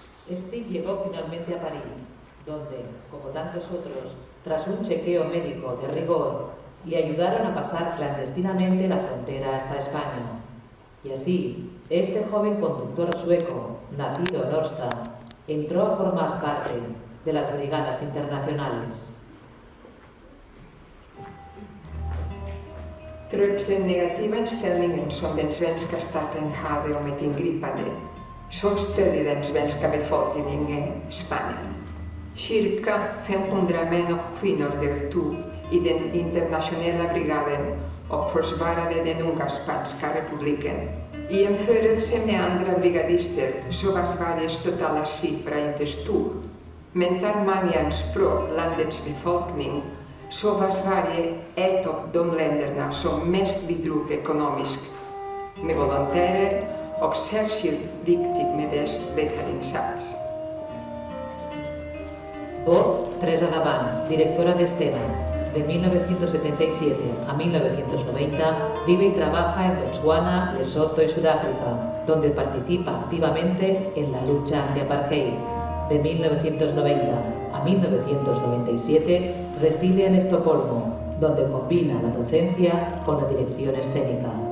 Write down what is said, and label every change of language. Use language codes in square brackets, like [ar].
[es] Stig llegó finalmente a París, donde, como tantos otros, tras un chequeo médico de rigor, le ayudaron a pasar clandestinamente la frontera hasta España. Y así, este joven conductor sueco, nacido en Årsta, entró a formar parte de las brigadas internacionales. [sv] Trots den negativa inställningen som den svenska staten hade om ett ingripande så stödde den svenska befolkningen Spanien. Cirka 500 män och kvinnor deltog i den internationella brigaden och försvarade den unga spanska republiken. I jämförelse med andra brigadister så var Sveriges totala siffra inte stor. Men tar man i anspråk landets befolkning så var Sverige ett av de länderna som mest bidrog ekonomiskt med volontärer och särskilt viktigt med dess läkarinsats. [es] Voz Teresa Davant, directora de escena. De 1977 a 1990 vive y trabaja en Botswana, Lesoto y Sudáfrica, donde participa activamente en la lucha anti-apartheid. De 1990 a 1997 reside en Estocolmo, donde combina la docencia con la dirección escénica.